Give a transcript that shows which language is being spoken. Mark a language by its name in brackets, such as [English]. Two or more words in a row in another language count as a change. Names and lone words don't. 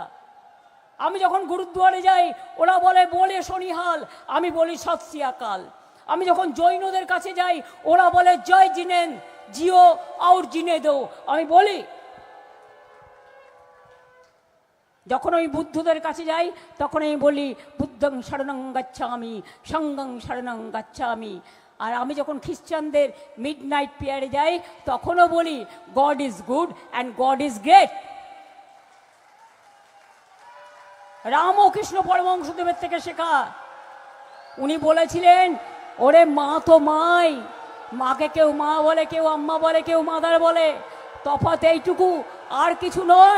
[Bangla] আমি যখন গুরুদ্বারে যাই, ওরা বলে শনিহাল, আমি বলি [Punjabi] ਸਤਿ ਸ੍ਰੀ ਅਕਾਲ। [Bangla] আমি যখন জৈনদের কাছে যাই, ওরা বলে [Hindi] जय जिनेन जियो और जीने दो, [Bangla] আমি বলি। [Sanskrit] যখন আমি বুদ্ধদের কাছে যাই, তখন আমি বলি বুদ্ধং শরণং গচ্ছামি সঙ্গং শরণং গচ্ছামি। [Bangla] আর আমি যখন খ্রিস্টানদের [English] mid night prayer [Bangla] যাই, তখনও বলি [English] God is good and God is great. [Bangla] রামকৃষ্ণ পরমহংসদেবের থেকে শেখা। উনি বলেছিলেন, ওরে মা তো মাই, মাকে কেউ মা বলে, কেউ আম্মা বলে, কেউ মাদার বলে, তফাৎ এইটুকু, আর কিছু নয়।